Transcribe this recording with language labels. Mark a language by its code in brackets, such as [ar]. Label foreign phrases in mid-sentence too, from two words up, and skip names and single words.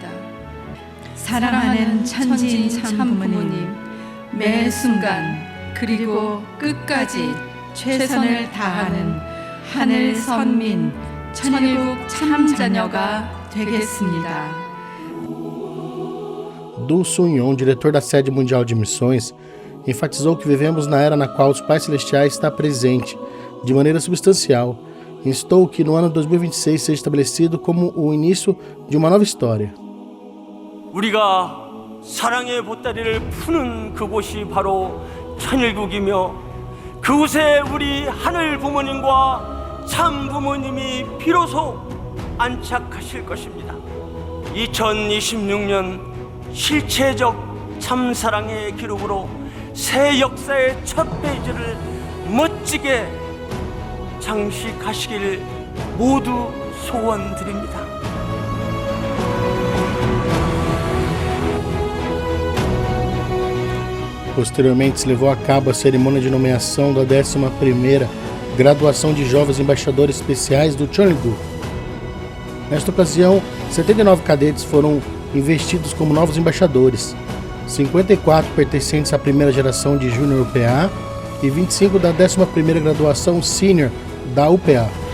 [ko] 사랑하는 천지인 참 부모님, 매 순간 그리고 끝까지 최선을 다하는 하늘 선민 천일국 참자녀가 되겠습니다. [pt] Du Sun-yon, diretor da Sede Mundial de Missões, enfatizou que vivemos na era na qual os Pais Celestiais está presente, de maneira substancial, e instou que no ano 2026 seja estabelecido como o início de uma nova história. [ko] 우리가 사랑의 보따리를 푸는 그곳이 바로 천일국이며 그곳에 우리 하늘 부모님과 참 부모님이 비로소 안착하실 것입니다. 2026년 실체적 참사랑의 기록으로 새 역사의 첫 페이지를 멋지게 장식하시길 모두 소원드립니다. [pt] Posteriormente, se levou a cabo a cerimônia de nomeação da 11ª Graduação de Jovens Embaixadores Especiais do Cheonilguk. Nesta ocasião, 79 cadetes foram investidos como novos embaixadores, 54 pertencentes à primeira geração de Júnior UPA e 25 da 11ª Graduação Senior da UPA.